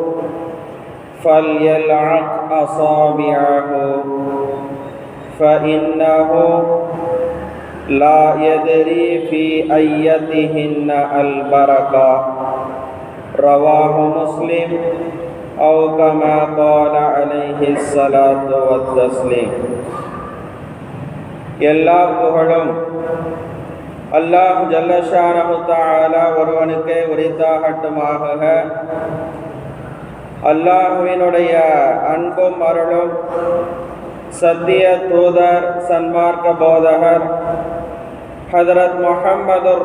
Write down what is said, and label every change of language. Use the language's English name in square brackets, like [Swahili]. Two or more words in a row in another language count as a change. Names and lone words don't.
[Arabic] فليلعق أصابعه فإنه لا يدري في أيتهن البركة رواه مسلم أو كما قال عليه الصلاة والتسليم. [Tamil] எல்லா புகழும் [Arabic] الله جل شأنه تعالى [Tamil] ஒருவனுக்கே உரித்தாகட்டுமாக. அல்லாஹ்வினுடைய அன்பும் அருளும் சத்திய தூதர் சன்மார்க்க போதகர் ஹதரத் முஹம்மதுர்